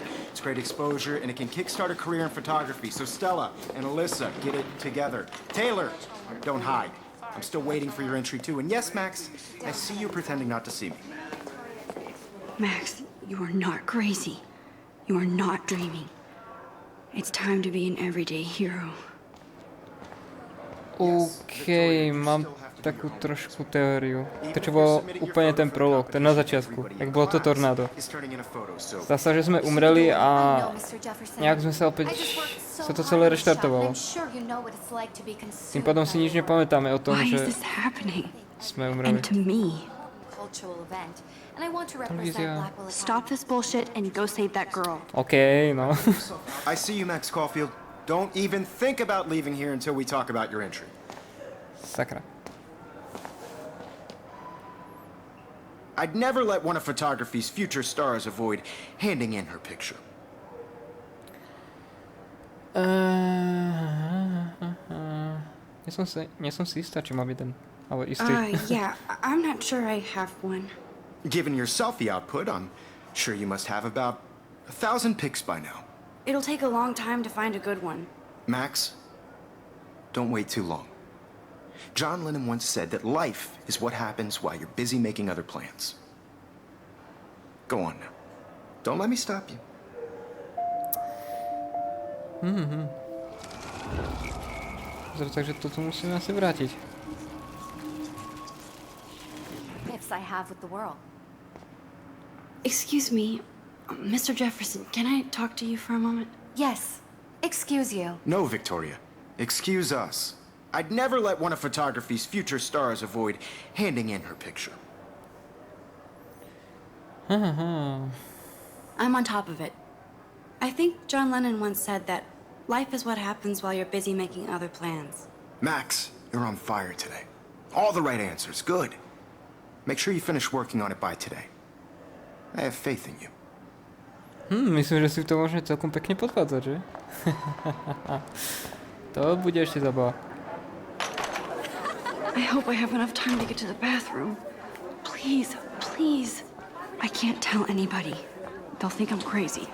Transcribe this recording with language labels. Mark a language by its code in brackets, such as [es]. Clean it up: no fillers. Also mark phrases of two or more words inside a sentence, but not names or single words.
[en] It's great exposure, and it can kickstart a career in photography. So Stella and Alyssa, get it together. Taylor, don't hide. I'm still waiting for your entry, too. And yes, Max, I see you pretending not to see me. Max, you are not crazy. You are not dreaming. It's time to be an everyday hero. [sk] OK, mám takú trošku teóriu. To, čo bol úplne ten prolog, ten na začiatku, jak bolo to tornádo. Zdá sa, že sme umreli a nejak sme sa opäť, sa to celé reštartovalo. Tým pádom si nič nepamätáme o tom, že sme umreli. [en] Stop this bullshit and go save that girl. OK, no. I see you, Max Caulfield. Don't even think about leaving here until we talk about your entry. [sk] Sakra. [en] I'd never let one of photography's future stars avoid handing in her picture. [sk] Nie som si istá, či mám jeden, ale istý. [en] Yeah, I'm not sure I have one. Given your selfie output, I'm sure you must have about 1,000 pics by now. It'll take a long time to find a good one. Max, don't wait too long. John Lennon once said that life is what happens while you're busy making other plans. Go on now. Don't let me stop you. [sk] Takže toto musíme asi vrátiť. [en] Gifts I have with the world. Excuse me, Mr. Jefferson, can I talk to you for a moment? Yes. Excuse you. No, Victoria. Excuse us. I'd never let one of photography's future stars avoid handing in her picture. I'm on top of it. I think John Lennon once said that life is what happens while you're busy making other plans. Max, you're on fire today. All the right answers. Good. Make sure you finish working on it by today. I have faith in you. [sk] Myslím, že si to môžeme celkom pekne podvádzať, že? To bude ešte zabava. [en] I hope I have enough time to get to the bathroom. Please, please. I can't tell anybody. They'll think I'm crazy.